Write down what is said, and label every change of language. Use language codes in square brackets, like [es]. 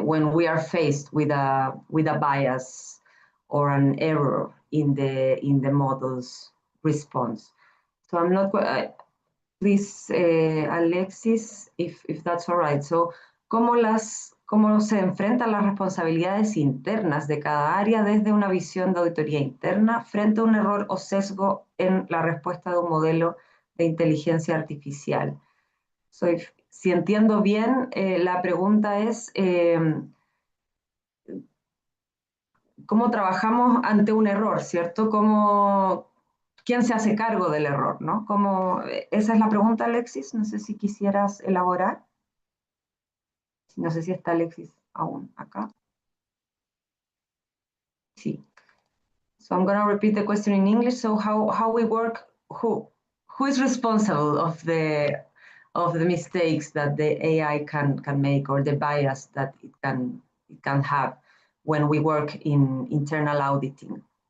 [en] When we are faced with a bias or an error in the model's response. So I'm not. Please, Alexis, if that's all right. [es] So, ¿cómo se enfrentan las responsabilidades internas de cada área desde una visión de auditoría interna frente a un error o sesgo en la respuesta de un modelo de inteligencia artificial? So, si entiendo bien, la pregunta es ¿cómo trabajamos ante un error, cierto? ¿Quién se hace cargo del error, no? Esa es la pregunta, Alexis. No sé si quisieras elaborar. No sé si está Alexis aún acá. Sí. [en] So I'm going to repeat the question in English. So how we work, who is responsible of the mistakes that the AI can make or the bias that it can have when we work in internal auditing?